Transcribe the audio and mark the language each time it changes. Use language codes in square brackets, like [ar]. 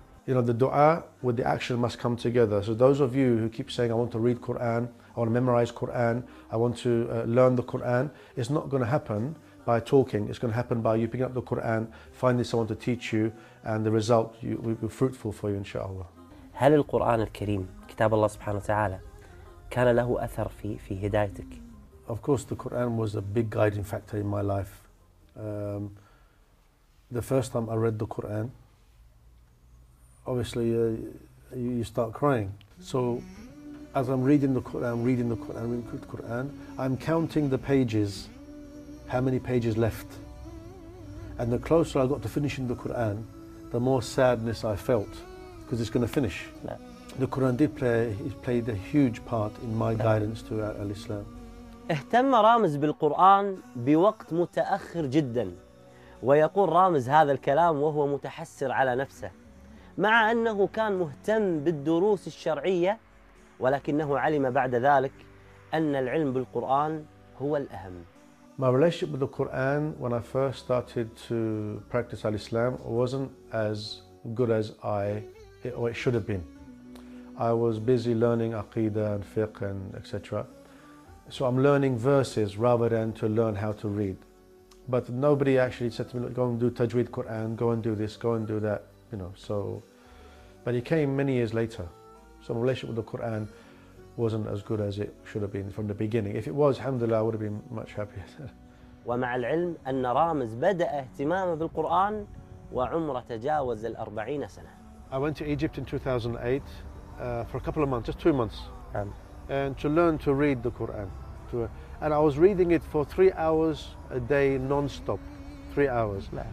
[en] You know, the dua with the action must come together. So those of you who keep saying, I want to read Quran, I want to memorize Quran, I want to learn the Quran, it's not going to happen by talking. It's going to happen by you picking up the Quran, finding someone to teach you, and the result will be fruitful for you, inshallah. [ar] هل القرآن الكريم كتاب الله سبحانه وتعالى كان له أثر في هدايتك؟ [en] Of course, the Quran was a big guiding factor in my life. The first time I read the Quran, obviously you start crying. So as I'm reading the Quran, I'm counting the pages, how many pages left. And the closer I got to finishing the Quran, the more sadness I felt. Because it's going to finish. No. The Quran did played a huge part in my guidance to Al-Islam. [ar] اهتم رامز بالقرآن بوقت متأخر جدا ويقول رامز هذا الكلام وهو متحسر على نفسه مع أنه كان مهتم بالدروس الشرعية ولكنه علم بعد ذلك أن العلم بالقرآن هو الأهم. [en] My relationship with the Quran when I first started to practice Al-Islam wasn't as good as it should have been. I was busy learning aqidah and fiqh and etc. So I'm learning verses rather than to learn how to read. But nobody actually said to me, go and do tajweed Quran, go and do this, go and do that, you know. So, but it came many years later. So my relationship with the Quran wasn't as good as it should have been from the beginning. If it was, alhamdulillah, I would have been much happier. [ar] ومع العلم أن رامز بدأ اهتمامه بالقرآن وعمره تجاوز 40 سنة. [en] I went to Egypt in 2008 for a couple of months, just 2 months, and to learn to read the Quran. And I was reading it for 3 hours a day, non-stop, 3 hours.